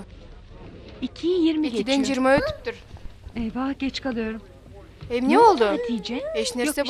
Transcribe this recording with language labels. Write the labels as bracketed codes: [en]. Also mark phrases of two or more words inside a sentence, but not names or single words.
[tr] 2:20 2'den geçiyor. [ky] 20 өтүптүр. [tr] Eyvah geç kalıyorum. [ky] Эмне [tr] Ne oldu [ky] болду? Hatice? Эч нерсе [tr] Yok bir şey.